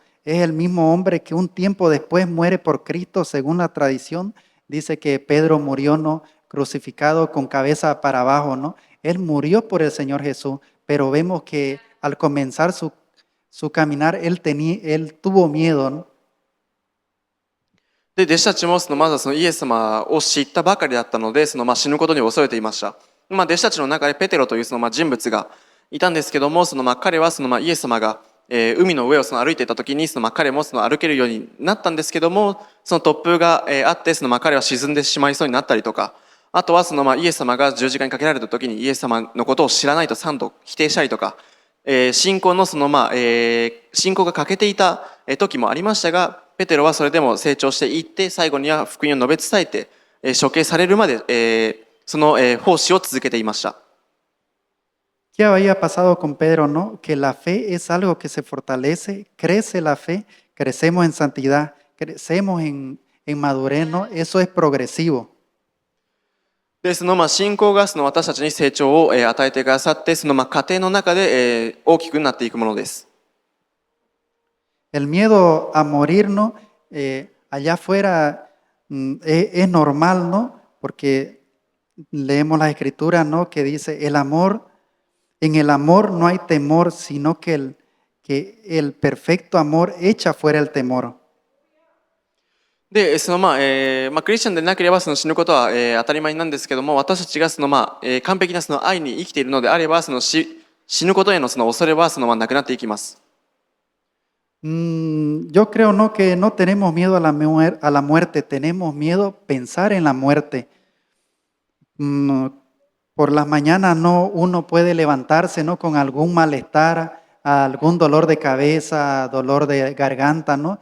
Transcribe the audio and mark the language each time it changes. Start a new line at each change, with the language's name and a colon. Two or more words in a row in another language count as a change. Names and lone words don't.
Spanish: Es el mismo hombre que un tiempo después muere por Cristo, según la tradición. Dice que Pedro murió, ¿no? Crucificado con cabeza para abajo, ¿no? Él murió por el Señor Jesús, pero vemos que al comenzar su caminar, él tuvo miedo, ¿no?
Japanese: で、弟子たちもまずイエス様を知ったばかりだったので、死ぬことに恐れていました。弟子たちの中でペテロという人物がいたんですけども、彼はイエス様が海の上を歩いていた時に彼も歩けるようになったんですけども、突風があって彼は沈んでしまいそうになったりとか、あとはイエス様が十字架にかけられた時にイエス様のことを知らないと3度否定したりとか、信仰が欠けていた時もありましたが、ペテロはそれでも成長していって、最後には福音を述べ伝えて処刑されるまでその奉仕を続けていました。
Spanish: ¿Qué había pasado con Pedro, no? Que la fe es algo que se fortalece, crece la fe, crecemos en santidad, crecemos en madurez, ¿no? Eso es progresivo.
Japanese: で、信仰が私たちに成長を与えてくださって、過程の中で大きくなっていくものです。
Spanish: El miedo a morir, ¿no? Allá afuera es normal, ¿no? Porque leemos la escritura, ¿no? Que dice, el amor En el amor no hay temor, sino que el perfecto amor echa fuera el temor.
Japanese: で、クリスチャンでなければその死ぬことは、当たり前なんですけども、私たちが完璧なその愛に生きているのであれば、死ぬことへのその恐れはなくなっていきます。
Spanish: Yo creo no que no tenemos miedo a la muerte, tenemos miedo pensar en la muerte. Mm, por las mañanas no uno puede levantarse no con algún malestar, algún dolor de cabeza, dolor de garganta, ¿no?